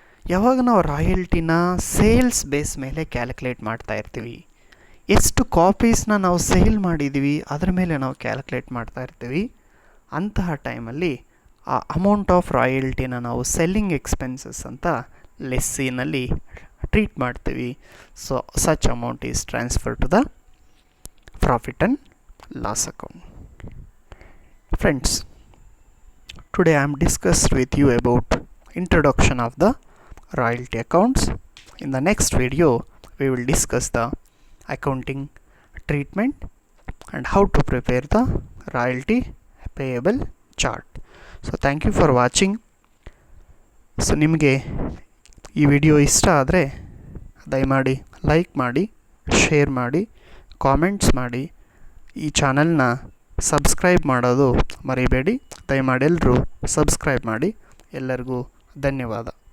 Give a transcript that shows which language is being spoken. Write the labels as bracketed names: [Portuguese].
[Kannada] ಯಾವಾಗ ನಾವು ರಾಯಲ್ಟಿನ sales base ಮೇಲೆ ಕ್ಯಾಲ್ಕುಲೇಟ್ ಮಾಡ್ತಾ ಇರ್ತೀವಿ, ಎಷ್ಟು ಕಾಪೀಸ್ನ ನಾವು ಸೇಲ್ ಮಾಡಿದ್ದೀವಿ ಅದರ ಮೇಲೆ ನಾವು ಕ್ಯಾಲ್ಕುಲೇಟ್ ಮಾಡ್ತಾ ಇರ್ತೀವಿ, ಅಂತಹ ಟೈಮಲ್ಲಿ ಆ ಅಮೌಂಟ್ ಆಫ್ ರಾಯಲ್ಟಿನ ನಾವು ಸೆಲ್ಲಿಂಗ್ ಎಕ್ಸ್ಪೆನ್ಸಸ್ ಅಂತ ಲೆಸ್ಸಿನಲ್ಲಿ ಟ್ರೀಟ್ ಮಾಡ್ತೀವಿ. [English] So such amount is transfer to the profit and loss account. Friends, today I am discussed with you about introduction of the royalty accounts. In the next video we will discuss the accounting treatment and how to prepare the royalty payable chart. So thank you for watching. [Kannada] So ನಿಮಗೆ ಈ video ಇಷ್ಟ ಆದರೆ ದಯಮಾಡಿ like ಮಾಡಿ, share ಮಾಡಿ, comments ಮಾಡಿ, ಈ ಚಾನಲ್ನ ಸಬ್ಸ್ಕ್ರೈಬ್ ಮಾಡೋದು ಮರಿಬೇಡಿ. ದಯಮಾಡಿ ಎಲ್ಲರೂ ಸಬ್ಸ್ಕ್ರೈಬ್ ಮಾಡಿ. ಎಲ್ಲರಿಗೂ ಧನ್ಯವಾದ.